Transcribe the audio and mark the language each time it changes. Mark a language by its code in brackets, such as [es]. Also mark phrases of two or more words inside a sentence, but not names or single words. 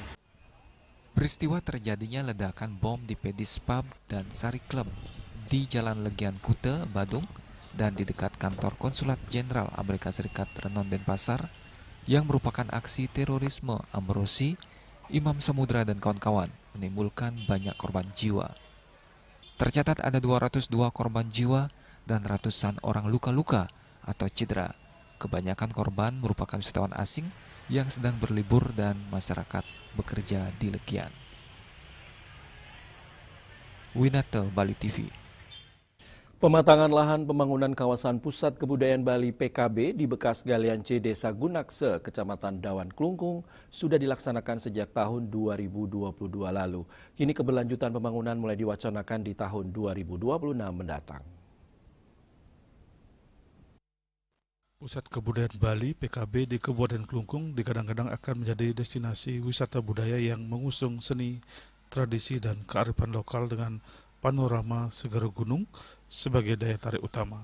[id] Peristiwa terjadinya ledakan bom di Pedis Pub dan Sari Club di Jalan Legian Kuta, Badung, dan di dekat kantor Konsulat Jenderal Amerika Serikat Renon Denpasar, yang merupakan aksi terorisme Amrozi, Imam Samudra dan kawan-kawan, menimbulkan banyak korban jiwa. Tercatat ada 202 korban jiwa dan ratusan orang luka-luka atau cedera. Kebanyakan korban merupakan wisatawan asing yang sedang berlibur dan masyarakat bekerja di Legian. Winata, Bali TV. Pematangan lahan pembangunan kawasan Pusat Kebudayaan Bali PKB di bekas galian C Desa Gunakse, Kecamatan Dawan Klungkung, sudah dilaksanakan sejak tahun 2022 lalu. Kini keberlanjutan pembangunan mulai diwacanakan di tahun 2026 mendatang. Pusat Kebudayaan Bali PKB di Kabupaten Klungkung digadang-gadang akan menjadi destinasi wisata budaya yang mengusung seni, tradisi, dan kearifan lokal dengan panorama segara gunung sebagai daya tarik utama.